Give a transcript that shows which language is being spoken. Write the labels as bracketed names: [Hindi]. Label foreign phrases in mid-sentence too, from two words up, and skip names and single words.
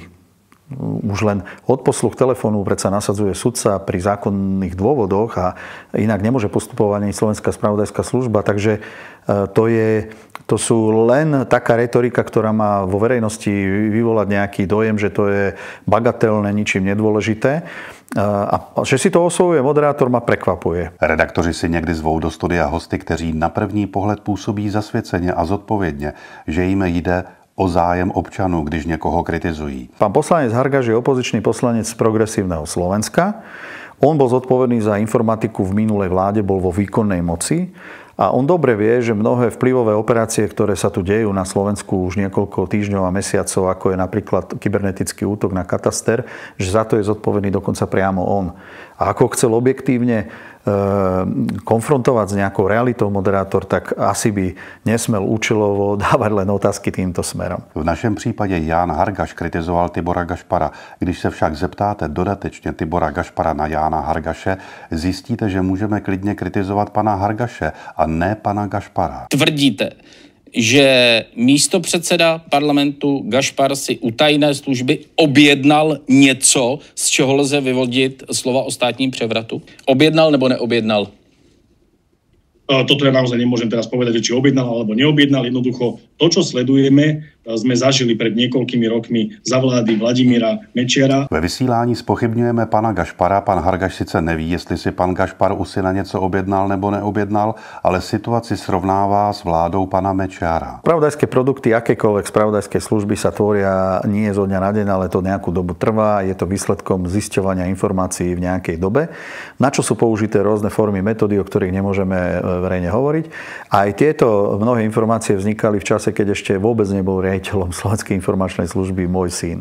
[Slovak] Už len odposluch telefónu predsa nasadzuje sudca pri zákonných dôvodoch a inak nemôže postupovať ani Slovenská spravodajská služba. Takže to sú len taká retorika, ktorá má vo verejnosti vyvolať nejaký dojem, že to je bagatelné, ničím nedôležité. A že si to osvojuje moderátor, ma prekvapuje. [Czech] Redaktoři si někdy zvou do studia hosty, kteří na první pohled působí zasvěceně a zodpovědně, že jim jde o zájem občanů, když někoho kritizují. [Slovak] Pán poslanec Hargaš je opozičný poslanec z Progresívneho Slovenska. On bol zodpovedný za informatiku v minulej vláde, bol vo výkonnej moci a on dobre vie, že mnohé vplyvové operácie, ktoré sa tu dejú na Slovensku už niekoľko týždňov a mesiacov, ako je napríklad kybernetický útok na kataster, že za to je zodpovedný dokonca priamo on. A ako chcel objektívne konfrontovať s nejakou realitou moderátor, tak asi by nesmel účelovo dávať len otázky týmto smerom. [Czech] V našem případě Ján Hargaš kritizoval Tibora Gašpara. Když se však zeptáte dodatečně Tibora Gašpara na Jána Hargaše, zjistíte, že můžeme klidně kritizovat pana Hargaše a ne pana Gašpara. Tvrdíte, že místopředseda parlamentu Gašpar si u tajné služby objednal něco, z čeho lze vyvodit slova o státním převratu? Objednal nebo neobjednal? [Slovak] Toto ja naozaj nemôžem teraz povedať, či objednal alebo neobjednal. Jednoducho to, čo sledujeme, sme zažili pred niekoľkými rokmi za vlády Vladimíra Mečiara. [Czech] Ve vysílání zpochybňujeme pana Gašpara. Pan Hargaš sice neví, jestli si pan Gašpar u syna něco objednal nebo neobjednal, ale situaci srovnává s vládou pana Mečiara. [Slovak] Spravodajské produkty akékoľvek spravodajské služby sa tvoria nie zo dňa na deň, ale to nejakú dobu trvá. Je to výsledkom zisťovania informácií v nejakej dobe, na čo sú použité rôzne formy metódy, o ktorých nemôžeme verejne hovoriť. A aj tieto mnohé informácie vznikali v čase, keď ešte vôbec nebol riaditeľom Slovenskej informačnej služby môj syn.